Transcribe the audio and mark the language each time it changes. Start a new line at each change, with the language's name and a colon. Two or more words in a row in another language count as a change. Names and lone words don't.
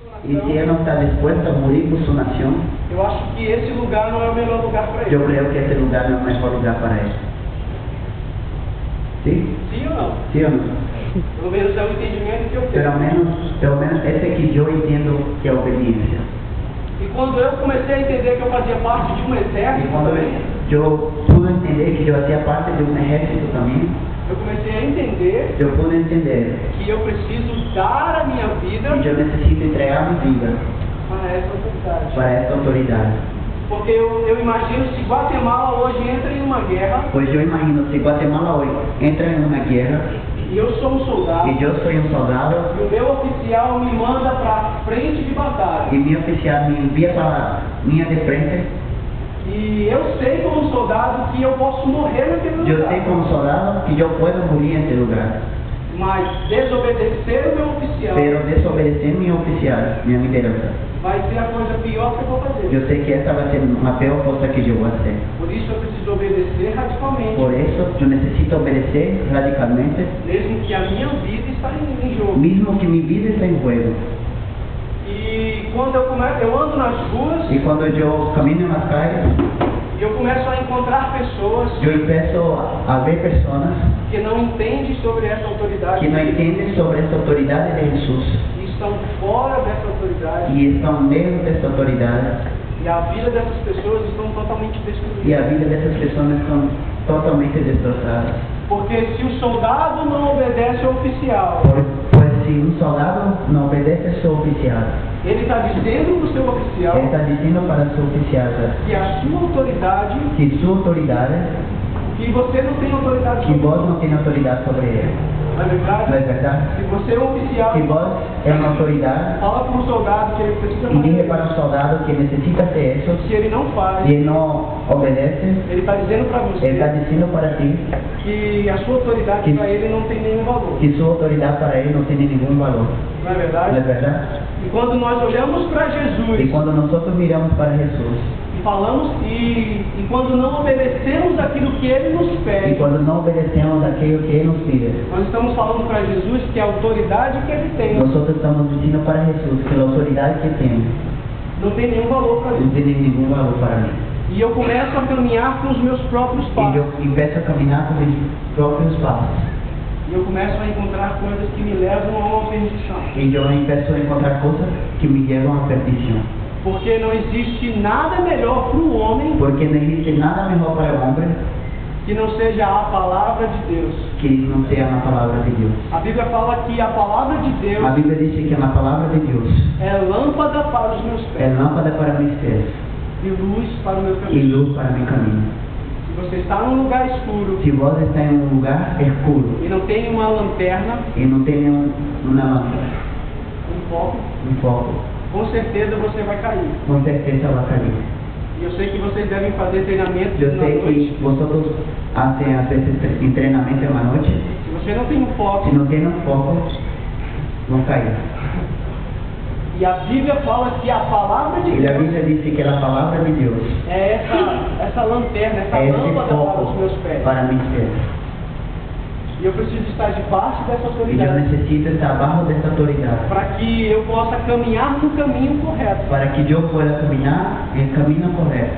Spanish: Y si él no está dispuesto a morir por su nación,
Portuguese: eu acho que esse lugar não é o melhor lugar para
Spanish: yo
Portuguese: ele.
Spanish: creo que este lugar no es el mejor lugar para él. ¿Sí?
Portuguese: Sim ou não?
Spanish: ¿Sí o no?
Portuguese: Pelo menos é o entendimento que eu Pelo tenho.
Spanish: menos ese que yo entiendo que es obediencia.
Portuguese: E quando eu comecei a entender que eu fazia parte de um
Spanish: Y
Portuguese: exército
Spanish: cuando
Portuguese: também,
Spanish: yo pude entender que yo hacía parte de un ejército también,
Portuguese: eu comecei a entender
Spanish: yo pude entender
Portuguese: que eu preciso dar a minha vida
Spanish: que yo necesito entregar mi vida
Portuguese: para essa autoridade.
Spanish: para esta autoridad.
Portuguese: Porque eu imagino se Guatemala hoje entra em uma guerra
Spanish: Pues yo imagino si Guatemala hoy entra en una guerra
Portuguese: e eu sou um soldado
Spanish: y yo soy un soldado
Portuguese: e o meu oficial me manda para frente de batalha.
Spanish: y mi oficial me envía para la línea de frente,
Portuguese: E eu sei como soldado que eu posso morrer naquele
Spanish: yo
Portuguese: lugar.
Spanish: sé como soldado que yo puedo morir en este lugar,
Portuguese: Mas desobedecer o meu oficial
Spanish: pero desobedecer mi oficial, mi lideranza,
Portuguese: vai ser a coisa pior que eu vou fazer.
Spanish: yo sé que esta va a ser la peor cosa que yo voy a hacer.
Portuguese: Por isso eu preciso obedecer radicalmente,
Spanish: Por eso yo necesito obedecer radicalmente,
Portuguese: mesmo que a minha vida está em jogo.
Spanish: mismo que mi vida está en juego.
Portuguese: E quando eu ando nas ruas
Spanish: Y cuando yo camino en las calles,
Portuguese: e eu começo a encontrar pessoas
Spanish: yo empiezo a ver personas
Portuguese: que não entendem sobre essa autoridade
Spanish: que no entienden sobre esta autoridad de Jesús
Portuguese: e estão fora dessa autoridade,
Spanish: y están lejos de esta autoridad,
Portuguese: e a vida dessas pessoas estão totalmente
Spanish: y
Portuguese: destruídas.
Spanish: la vida de esas personas están totalmente destrozadas.
Portuguese: Porque se o soldado não obedece ao oficial,
Spanish: Pues si un soldado no obedece a su oficial,
Portuguese: ele está dizendo para o seu oficial
Spanish: él está diciendo para su oficial
Portuguese: que a sua autoridade,
Spanish: que su autoridad,
Portuguese: que você não tem autoridade
Spanish: que
Portuguese: sobre
Spanish: vos
Portuguese: ele.
Spanish: no tienes autoridad sobre él.
Portuguese: Não é verdade?
Spanish: ¿No es verdad?
Portuguese: Se você é um oficial,
Spanish: Si vos eres una autoridad
Portuguese: fala para um soldado que ele precisa
Spanish: y dije
Portuguese: fazer.
Spanish: para un soldado que necesita hacer eso,
Portuguese: Se ele não faz,
Spanish: y él no obedece,
Portuguese: ele está dizendo para
Spanish: él está
Portuguese: você
Spanish: diciendo para ti
Portuguese: que a sua autoridade
Spanish: Que-
Portuguese: para ele não tem nenhum valor.
Spanish: que su autoridad para él no tiene ningún valor.
Portuguese: Não é
Spanish: ¿No
Portuguese: verdade?
Spanish: es verdad?
Portuguese: E quando nós olhamos para
Spanish: Y
Portuguese: Jesus
Spanish: cuando nosotros miramos para Jesús,
Portuguese: e falamos e quando não obedecemos aquilo que ele nos
Spanish: y
Portuguese: pede,
Spanish: cuando no obedecemos aquello que Él nos pide,
Portuguese: nós estamos falando para Jesus que a autoridade que ele tem
Spanish: nosotros estamos diciendo para Jesús que la autoridad que tiene
Portuguese: não tem nenhum valor para
Spanish: no
Portuguese: ele.
Spanish: tiene ningún valor para mí.
Portuguese: E eu começo a caminhar com os meus próprios
Spanish: Y
Portuguese: passos.
Spanish: yo empiezo a caminar con mis propios pasos.
Portuguese: E eu começo a encontrar coisas que me levam a uma perdição.
Spanish: Y yo empiezo a encontrar cosas que me llevan a perdición.
Portuguese: Porque não existe nada melhor para o homem
Spanish: Porque no existe nada mejor para el hombre
Portuguese: que não seja a palavra de Deus.
Spanish: que no sea la palabra de Dios.
Portuguese: A Bíblia fala que a palavra de Deus
Spanish: La Biblia dice que la palabra de Dios
Portuguese: é lâmpada para os meus pés
Spanish: es lámpara para mis pies
Portuguese: e luz para o meu
Spanish: y
Portuguese: caminho.
Spanish: luz para mi camino.
Portuguese: Se você está num lugar escuro
Spanish: Si vos estás en un lugar oscuro
Portuguese: e não tem uma lanterna,
Spanish: y no tienes una lámpara,
Portuguese: um foco,
Spanish: un foco,
Portuguese: com certeza você vai cair.
Spanish: con certeza va a caer.
Portuguese: E eu sei que vocês devem fazer treinamento
Spanish: Yo
Portuguese: na
Spanish: sé
Portuguese: noite.
Spanish: que vosotros hacen a veces entrenamiento en la noche.
Portuguese: Se você não tem um foco,
Spanish: Si no tienes foco, no caes.
Portuguese: e a Bíblia fala que a palavra de
Spanish: Y la
Portuguese: Deus
Spanish: Biblia dice que la palabra de Dios
Portuguese: é essa lanterna, essa
Spanish: es ese
Portuguese: lâmpada para os
Spanish: foco
Portuguese: meus pés.
Spanish: para mis pies.
Portuguese: E eu preciso estar debaixo dessa
Spanish: Y yo
Portuguese: autoridade
Spanish: necesito estar bajo de esta autoridad
Portuguese: para que eu possa caminhar no caminho correto.
Spanish: para que yo pueda caminar en el camino correcto.